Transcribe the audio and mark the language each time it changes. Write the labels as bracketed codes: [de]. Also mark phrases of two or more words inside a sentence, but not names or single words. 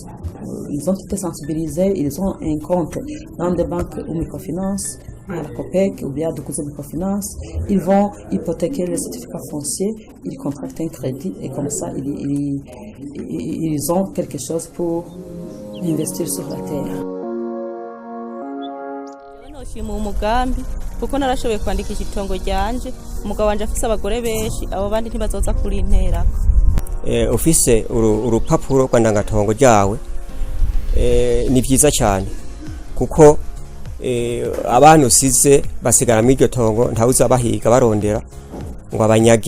[fr] Ils ont été sensibilisés, ils ont un compte dans des banques ou microfinance, à la COPEC ou bien à d'autres microfinances. Ils vont hypothéquer les certificats fonciers, ils contractent un crédit et comme ça, ils ont quelque chose pour investir sur la terre. [rn] Noshima umugambi kuko narashoboye kwandikisha itongo ryanje umugabo wanje afise abagore benshi abo bandi ntibazoza kuri intera. Ufise urupapuro rw'indangatongo ryawe ni byiza cyane kuko abantu usize basigara mu iryo tongo ntawuza bahiga barondera ngo abanyage.